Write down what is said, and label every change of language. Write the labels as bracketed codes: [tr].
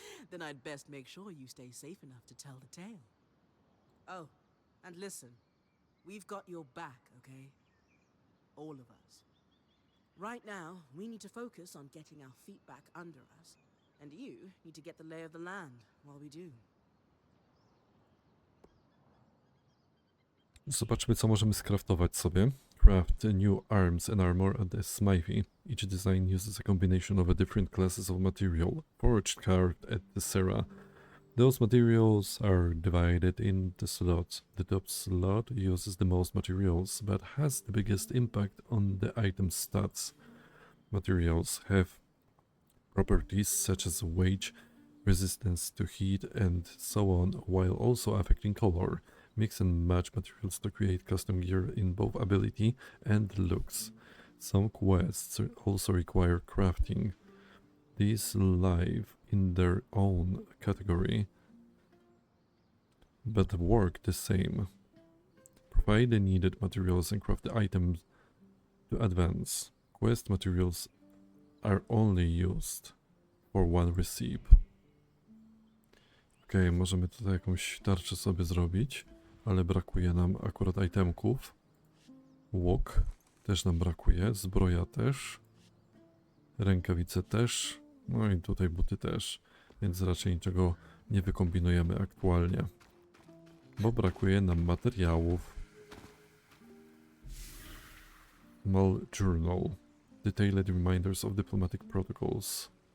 [en] Then I'd best make sure you stay safe enough to tell the tale. Oh, and listen. We've got your back, okay? All of us. Right now, we need to focus on getting our feet back under us. And you need to get the lay of the land while we do. [pl] Zobaczmy, co możemy skraftować sobie. [en] craft new arms and armor at the smithy. Each design uses a combination of different classes of material, forged, carved, etc. Those materials are divided into slots. The top slot uses the most materials, but has the biggest impact on the item's stats. Materials have properties such as weight, resistance to heat, and so on, while also affecting color. Mix and match materials to create custom gear in both ability and looks. Some quests also require crafting. These live in their own category, but work the same. Provide the needed materials and craft the items to advance. Quest materials are only used for one recipe. [pl] Okej, możemy tutaj jakąś tarczę sobie zrobić, ale brakuje nam akurat itemków. Łuk też nam brakuje, zbroja też, rękawice też, no i tutaj buty też, więc raczej niczego nie wykombinujemy aktualnie, bo brakuje nam materiałów. [en] Small journal. Detailed reminders of diplomatic protocols.